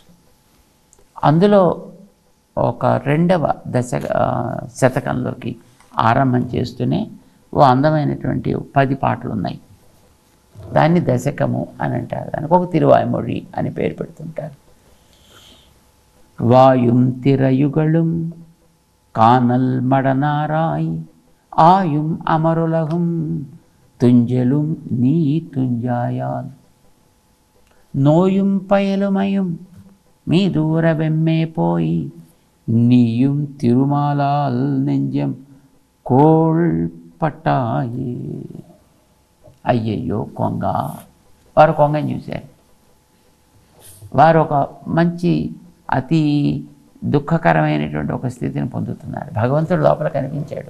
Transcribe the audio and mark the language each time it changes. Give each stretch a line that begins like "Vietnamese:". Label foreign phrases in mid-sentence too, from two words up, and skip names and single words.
Telugu: అందులో ఒక 2వ శతకంలోకి ఆరంభం చేస్తూనే ఓ అందమైనటువంటి 10 పాటలు ఉన్నాయి. దాన్ని దశకము అని అంటారు. దానికి ఒక తిరువాయిమొഴി అని పేరు పెడుతుంటారు.
Tamil: வாயும் திரையுகளும் கானல் மடநாராய் ஆயும் அமருலகும் துஞ்சலும் நீ துஞ்சாயால் நோயும் பயலுமையும் மீ தூரவெம்மே போயி நீயும் திருமாலால் நெஞ்சம் கோல்பட்டாயி.
Telugu: అయ్యయ్యో కొంగ. వారు కొంగని చూశారు. వారు ఒక మంచి అతి దుఃఖకరమైనటువంటి ఒక స్థితిని పొందుతున్నారు. భగవంతుడు లోపల కనిపించాడు.